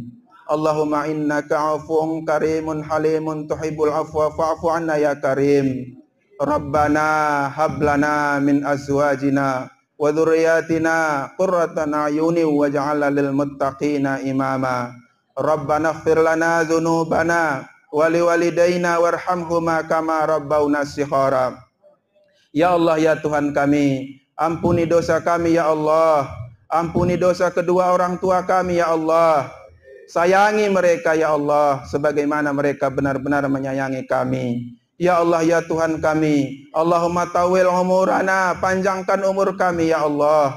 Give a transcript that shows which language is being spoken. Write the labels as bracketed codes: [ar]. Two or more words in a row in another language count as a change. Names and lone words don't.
[ar] اللهم إنك عفو كريم حليم تحب العفو فاعف عنا يا كريم. ربنا هب لنا من أزواجنا وذرياتنا قرة أعين واجعلنا للمتقين إماما. ربنا اغفر لنا ذنوبنا ولوالدينا وارحمهما كما ربيانا صغارا. [id] Ya Allah ya Tuhan kami, ampuni dosa kami ya Allah. Ampuni dosa kedua orang tua kami ya Allah. Sayangi mereka ya Allah sebagaimana mereka benar-benar menyayangi kami. Ya Allah ya Tuhan kami, [ar] اللهم طول أعمارنا, [id] panjangkan umur kami ya Allah.